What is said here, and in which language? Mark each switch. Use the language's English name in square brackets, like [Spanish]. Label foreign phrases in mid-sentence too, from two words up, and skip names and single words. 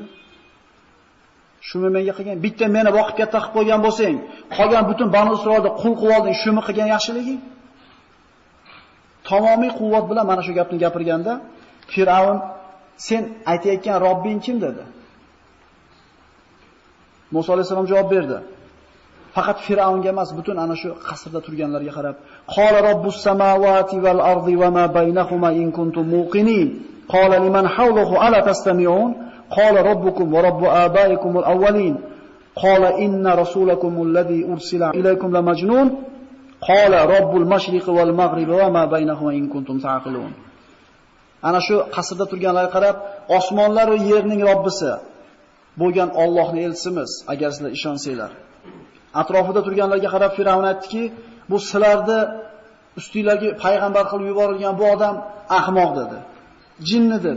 [Uzbek] Shuni menga qilgan, bitta meni boqib katta qilib qo'ygan bo'lsang, qolgan butun Banu Isroilni qul qilib olding, shuni qilgan yaxshiliging? tamomiy quvvat bilan mana shu gapni gapirganda Fir'avn sen aytayotgan Robbing kim dedi. Musa alayhisalom javob berdi. Faqat Fir'avnga emas, butun ana shu qasrda turganlarga qarab, [Arabic] "قال رب السماوات والأرض وما بينهما إن كنتم موقنين." قال لمن حوله ألا تستمعون? قال ربكم ورب آبائكم الأولين. قال إن رسولكم الذي أرسل إليكم لمجنون. قال رب المشرق والمغرب وما بينهما إن كنتم تعقلون. [Uzbek] Ana shu qasrda turganlarga qarab, osmonlar va yerning Robbisi bo'lgan Allohni elchimiz, agar sizlar ishonsanglar. Atrofida turganlarga qarab Fir'avn aytdiki, bu sizlarni ustinglarga payg'ambar qilib yuborilgan bu odam ahmoq dedi. Jinni dedi.